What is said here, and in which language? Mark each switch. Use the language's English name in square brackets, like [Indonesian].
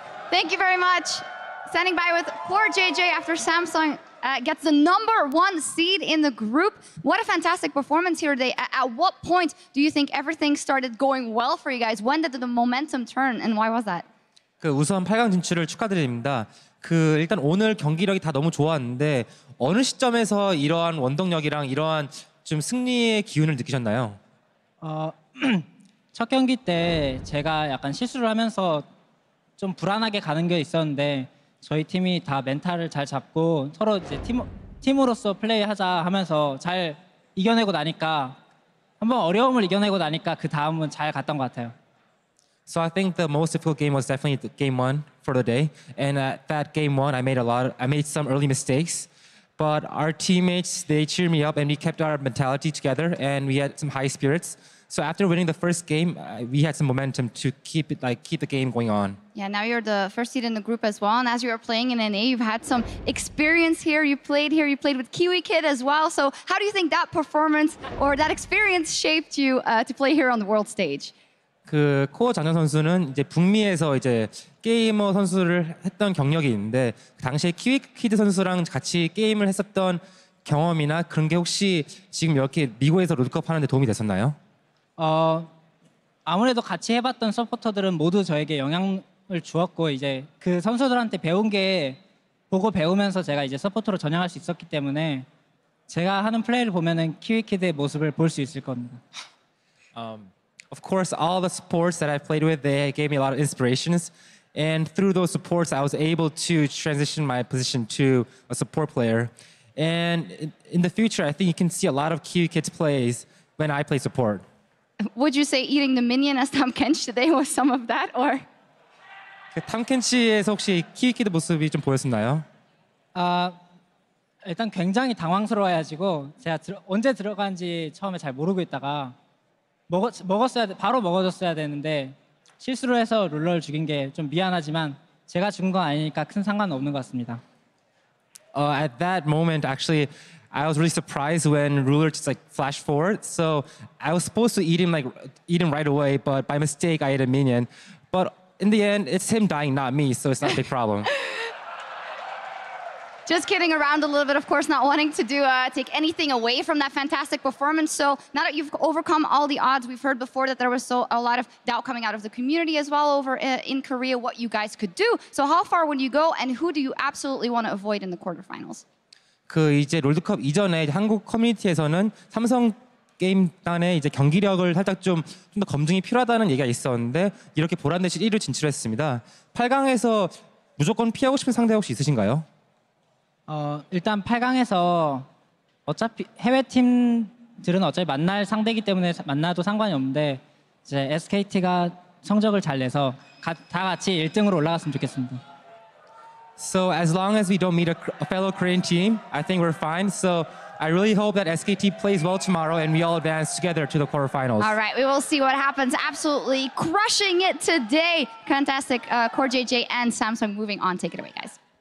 [English] Thank you very much. Standing by with poor JJ after Samsung gets the #1 seed in the group. What a fantastic performance here today. At what point do you think everything started going well for you guys? When did the momentum turn and why was that? [Korean] 우선 8강 진출을 축하드립니다. 일단 오늘 경기력이 다 너무 좋았는데 어느 시점에서 이러한 원동력이랑 이러한 좀 승리의 기운을 느끼셨나요? 첫 경기 때 제가 약간 실수를 하면서 좀 불안하게 가는 게 있었는데 저희 팀이 다 멘탈을 잘 잡고 서로 이제 팀으로서 플레이하자 하면서 잘 이겨내고 나니까 한번 어려움을 이겨내고 나니까 그 다음은 잘 갔던 것 같아요. [English] So I think the most difficult game was definitely game 1 for the day, and at that game 1 I made some early mistakes, but our teammates, they cheered me up and we kept our mentality together and we had some high spirits. So after winning the first game, we had some momentum to keep the game going on. Yeah, now you're the 1st seed in the group as well, and as you are playing in NA, you've had some experience here. You played with Kiwi Kid as well. So how do you think that performance or that experience shaped you to play here on the world stage? [Korean] 코어 장현 선수는 이제 북미에서 이제 게이머 선수를 했던 경력이 있는데 당시에 키위 키드 선수랑 같이 게임을 했었던 경험이나 그런 게 혹시 지금 이렇게 미국에서 롤드컵 하는데 도움이 됐었나요? 아무래도 같이 해봤던 서포터들은 모두 저에게 영향을 주었고 이제 그 선수들한테 배운 게 보고 배우면서 제가 이제 서포터로 전향할 수 있었기 때문에 제가 하는 플레이를 보면은 키위키드의 모습을 볼 수 있을 겁니다. [English] Of course, all the supports that I've played with, they gave me a lot of inspirations. And through those supports, I was able to transition my position to a support player. And in the future, I think you can see a lot of Kiwi Kids plays when I play support. Would you say eating the minion as Tom Kench today was some of that, or? [Korean] 탐켄치에서 혹시 키위키드 모습이 좀 보였었나요? 일단 굉장히 당황스러워가지고 제가 언제 들어간지 처음에 잘 모르고 있다가 바로 먹어줬어야 되는데 실수로 해서 룰러를 죽인 게 좀 미안하지만 제가 죽은 건 아니니까 큰 상관은 없는 것 같습니다. [English] At that moment, actually, I was really surprised when Ruler just like flashed forward. So I was supposed to eat him right away, but by mistake I ate a minion. But in the end, it's him dying, not me, so it's not a big problem. Just kidding around a little bit, of course, not wanting to take anything away from that fantastic performance. So now that you've overcome all the odds, we've heard before that there was a lot of doubt coming out of the community as well over in Korea, what you guys could do. So how far would you go, and who do you absolutely want to avoid in the quarterfinals? [Korean] 이제 롤드컵 이전에 한국 커뮤니티에서는 삼성 게임단의 이제 경기력을 살짝 좀 더 검증이 필요하다는 얘기가 있었는데 이렇게 보란듯이 1위로 진출했습니다. 8강에서 무조건 피하고 싶은 상대 혹시 있으신가요? 일단 8강에서 어차피 해외 팀들은 어차피 만날 상대이기 때문에 만나도 상관이 없는데 이제 SKT가 성적을 잘 내서 다 같이 1등으로 올라갔으면 좋겠습니다. [English] So as long as we don't meet a fellow Korean team, I think we're fine. So I really hope that SKT plays well tomorrow and we all advance together to the quarterfinals. All right, we will see what happens. Absolutely crushing it today. Fantastic. Core JJ and Samsung moving on. Take it away, guys.